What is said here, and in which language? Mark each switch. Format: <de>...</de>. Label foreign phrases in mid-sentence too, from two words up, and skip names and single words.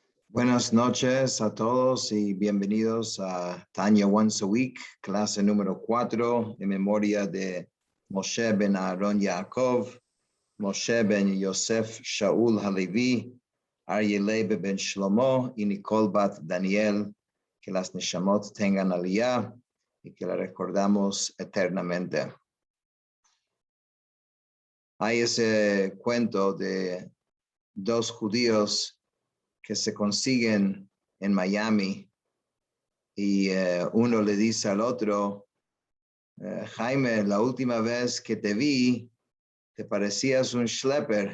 <es>Buenas noches a todos y bienvenidos a Tanya Once a Week, clase número 4 en memoria de Moshe ben Aaron Yaakov, Moshe ben Yosef Shaul Halevi, Aryeh Leib ben Shlomo y Nicole bat Daniel. Que las Neshamot tengan aliyah y que la recordamos eternamente. Hay ese cuento de dos judíos que se consiguen en Miami y uno le dice al otro, Jaime, la última vez que te vi, te parecías un schlepper.</es>